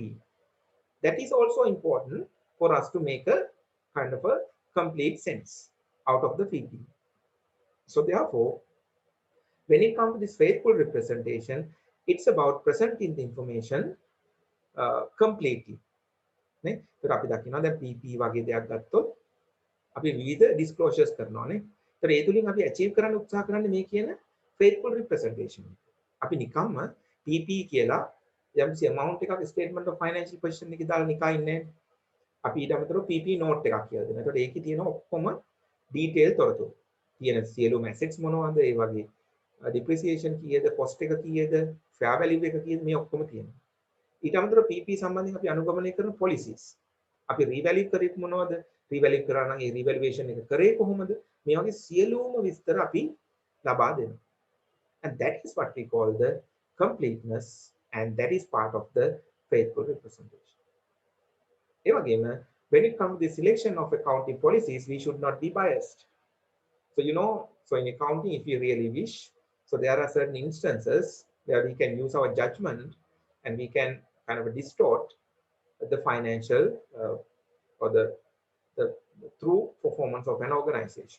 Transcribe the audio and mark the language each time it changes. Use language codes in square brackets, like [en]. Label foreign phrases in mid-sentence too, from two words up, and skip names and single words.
[en] That is also important for us to make a kind of a complete sense out of the PP. So therefore, when it comes to this faithful representation, it's about presenting the information completely. [si] ඒතර අපි දකිනවා දැන් PP වගේ දෙයක් ගත්තොත් අපි විවිධ disclosures කරනවානේ. ඒතර ඒ තුලින් අපි achieve කරන්න උත්සාහ කරන්නේ මේ කියන [en] faithful representation. [si] අපි නිකම්ම PP කියලා යම්සි amount එකක් [en] statement of financial position [si] එකේ දාලා නිකන් ඉන්නේ. අපි ඊට අමතරව [en] PP note [si] එකක් කියලා දෙනවා. ඒතකොට ඒකේ තියෙන ඔක්කොම detail තොරතුරු. තියෙන සියලුම assets මොනවද, ඒ වගේ depreciation කීයද, cost එක කීයද, [en] fair value [si] එක කීයද, මේ ඔක්කොම තියෙනවා. ඊට අමතරව PP සම්බන්ධයෙන් අපි අනුගමනය කරන policies. අපි revalue කරේ මොනවද, revalue කරා නම් ඒ revaluation එක කරේ කොහොමද, මේ වගේ සියලුම විස්තර අපි ලබා දෙනවා. [en] And that is what we call the completeness And that is part of the faithful representation. Again, when it comes to the selection of accounting policies, we should not be biased. So, so in accounting, if you really wish, so there are certain instances where we can use our judgment and we can kind of distort the financial or the true performance of an organization.